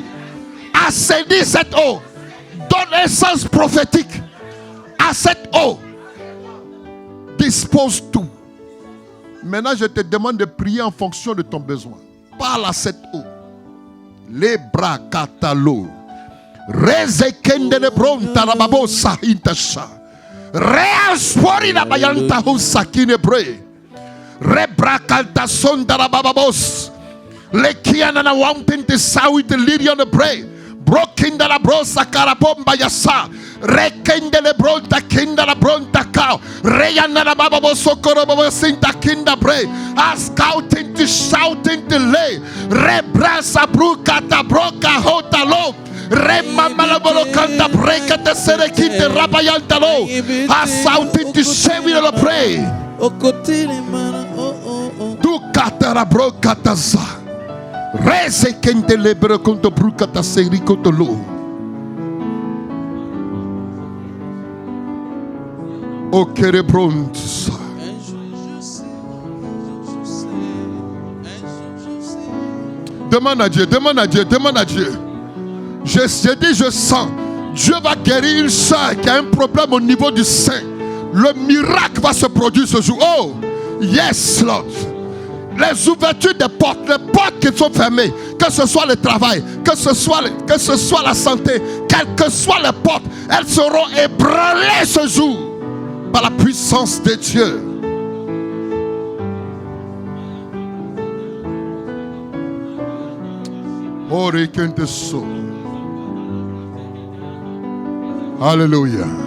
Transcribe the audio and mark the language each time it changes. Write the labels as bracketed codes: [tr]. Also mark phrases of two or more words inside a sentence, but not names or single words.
[fr] Assainis cette eau. Donne un sens prophétique à cette eau. Dispose tout. Maintenant, je te demande de prier en fonction de ton besoin. Parle à cette eau. Les bras catalo. Rezekende de bronta la babosa intasha. Reaspori la bayanta husakine bre. Rebrakanta sonda la bababos. Le kiana na wanting to sawi the lady on the pray. Broken de la brosa carabomba yasa. Rekende le bronta kinda la bronta cow. Reyana la bababo sokorobo sinta kinda bre. Ascouting to shouting to lay. Rebrasa brukata broka hotalo. Remamalabolokanda kanta breka te serekite rabayantalo. Ascouting to shevi le pray. Tu katara brokataza. Reze kente lebere konto brukata seri konto lo. O kere bronza. Demande à Dieu, demande à Dieu, demande à Dieu. Je dis, je sens. Dieu va guérir une soeur qui a un problème au niveau du sein. Le miracle va se produire ce jour. [en] Oh, yes, Lord. [fr] Les ouvertures des portes, les portes qui sont fermées, que ce soit le travail, que ce soit la santé, quelles que soient les portes, elles seront ébranlées ce jour par la puissance de Dieu. Alléluia.